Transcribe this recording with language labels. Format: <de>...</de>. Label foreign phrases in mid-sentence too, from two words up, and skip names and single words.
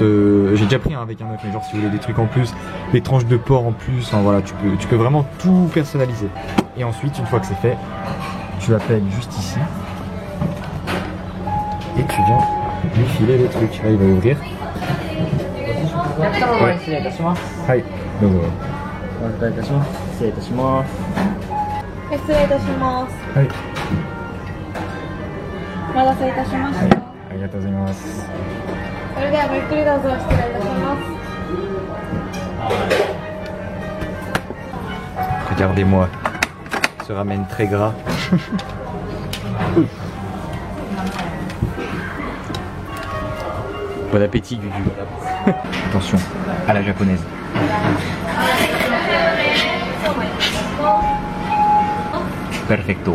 <fr>J'ai déjà pris un avec un œuf, mais genre si vous voulez des trucs en plus, des tranches de porc en plus, enfin voilà, tu peux vraiment tout personnaliser. Et ensuite, une fois que c'est fait, tu appelles juste ici et tu viens lui filer le truc. Là, il va ouvrir. Ouais. Hi. Donc, voilà.</fr> <ja>失礼いたします。はい。お待たせいたしました。ありがとうございます。それではごゆっくりどうぞ失礼いたします。</ja> <fr>Regardez-moi, ce ramen très gras. Bon appétit, Gugu. Attention, à la japonaise. Perfecto.</fr>